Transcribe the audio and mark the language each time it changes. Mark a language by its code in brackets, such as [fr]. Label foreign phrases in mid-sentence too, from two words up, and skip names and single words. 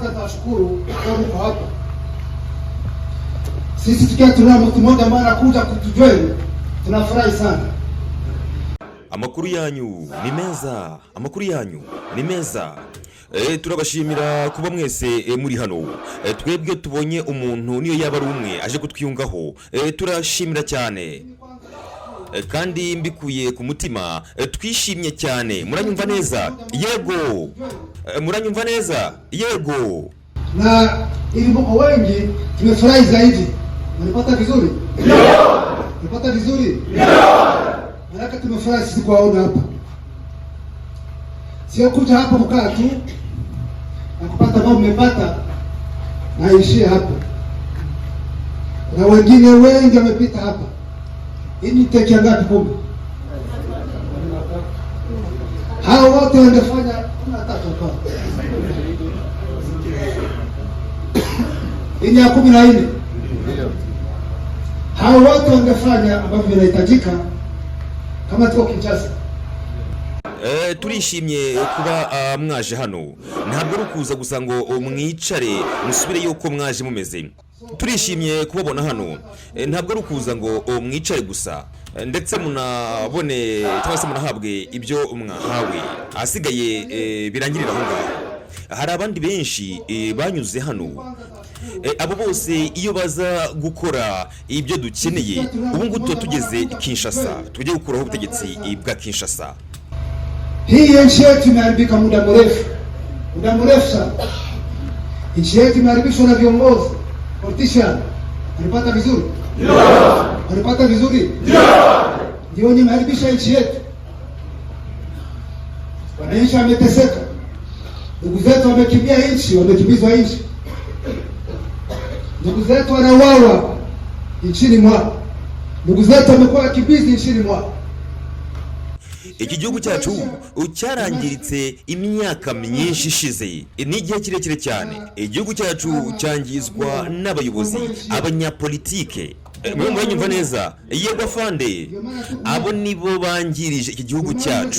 [sw] tunashukuru kwa mko hapa. Sisi tukiwa tuna mtu mmoja ambaye anakuja kutujoin, tunafurahi sana. [rw] Amakuru yanyu ni meza, amakuru yanyu ni meza. Turabashimira kuba mwese muri hano. Twebwe tubonye umuntu niyo yaba ari umwe aje kutwiyungaho, turashimira cyane. Kandi mbikuye ku mutima, twishimye cyane. Muranyumva neza? Yego. Muranyumva neza? Yego. [sw] Na ili mko wengi tumefurahi zaidi. Unapata vizuri? Ndio. Unapata vizuri? Ndio. Maana tumefurahi sisi kuwaona hapa. Sio kuja hapa kukaa tu na kupata mambo mmepata na ishie hapo. Na wengine wengi wamepita hapa. Hii ni teki ngapi kumbe? Hao wote wangefanya 13 kwa. Hii ya 14. Hao wote wangefanya ambavyo vinahitajika kama tuko Kinshasa. [rw] Turishimye kuba mwaje hano. Ntabwo ari ukuza gusa ngo mwicare musubire yuko mwaje mumeze. Turishimye kubabona hano. Ntabwo ari ukuza ngo mwicare gusa, ndetse munabone cyangwa se munahabwe ibyo mwahawe. Asigaye birangirira aho ngaho. Hari abandi benshi banyuze hano. Abo bose iyo baza gukora ibyo dukeneye, ubu ngubu tugeze Kinshasa, tujye gukuraho ubutegetsi bwa Kinshasa. [sw] Hii nchi yetu imeharibika muda mrefu sana. Nchi yetu imeharibishwa na viongozi politician. Unapata vizuri? Ndio. Unapata vizuri? Ndio. Ndio imeharibisha nchi yetu. Wananchi wameteseka. Ndugu zetu wamekimbia nchi, wamekimbizwa nchi. Ndugu zetu wanauawa nchini mwao. Ndugu zetu wamekuwa wakimbizi nchini mwao. [rw] Iki gihugu cyacu cyarangiritse imyaka myinshi ishize, n'igihe kirekire cyane. Igihugu cyacu cyangizwa n'abayobozi, abanyapolitike. Muranyumva neza? Yego afande. Abo nibo bangirije iki gihugu cyacu.